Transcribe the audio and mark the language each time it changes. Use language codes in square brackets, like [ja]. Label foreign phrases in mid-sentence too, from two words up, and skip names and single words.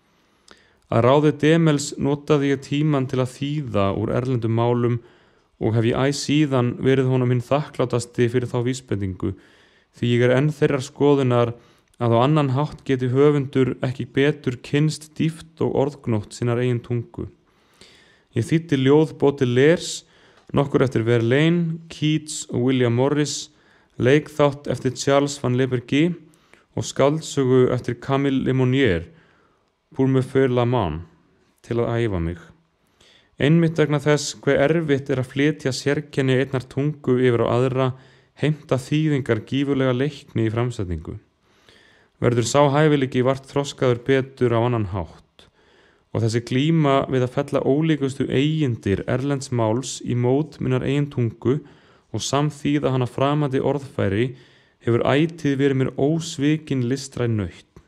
[is] Að ráði Demels notaði ég tíman til að þýða úr erlendum málum og hef ég æ síðan verið honum hinn þakklátasti fyrir þá vísbendingu, því ég enn þeirrar skoðunar að á annan hátt geti höfundur ekki betur kynnst dýpt og orðgnótt sinnar eigin tungu. Ég þýddi ljóð Baudelaires, nokkur eftir Verlaine, Keats og William Morris, leikþátt eftir Charles van Levergy og skáldsögu eftir Camille Lemonnier, Pour me faire la main, til að æfa mig. Einmitt vegna þess hve erfitt að flytja sérkenni einnar tungu yfir á aðra, heimta þýðingar gífurlega leikni í framsetningu. Verður sá hæfileiki vart þroskaður betur á annan hátt og þessi glíma við að fella ólíkustu eigindir erlends máls í mót minnar eigin tungu og samþýða hana framandi orðfæri hefur ætíð verið mér ósvikin listræn nautn.